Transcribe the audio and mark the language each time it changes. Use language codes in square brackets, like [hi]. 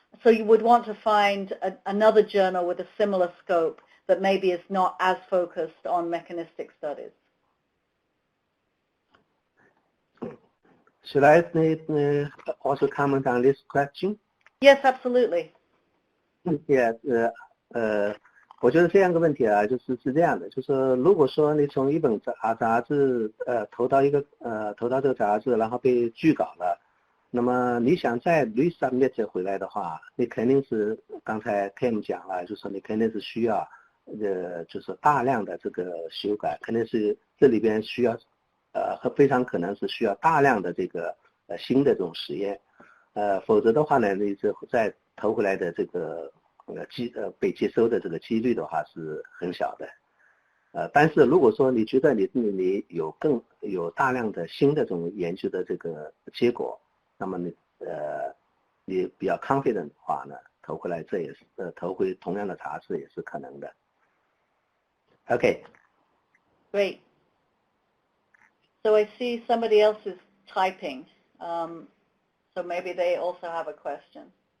[en] So you would want to find another journal with a similar scope that maybe is not as focused on mechanistic studies. Should I also comment on this question? Yes, absolutely. [zh] Yes, 我觉得这样一个问题啊，就是这样的，就是如果说你从一本杂志投到这个杂志，然后被拒稿了，那么你想再 resubmit 回来的话，你肯定是刚才 Kim 讲了，就是说你肯定是需要就是大量的这个修改，肯定是这里边需要非常可能是需要大量的这个新的这种实验，否则的话呢，你这再投回来的这个被接收的这个几率的话是很小的。但是如果说你觉得你有大量的新的这种研究的这个结果，那么你比较 confident 的话呢，投回来这也是投回同样的杂志也是可能的。 [en] Okay. Great. So I see somebody else is typing, so maybe they also have a question.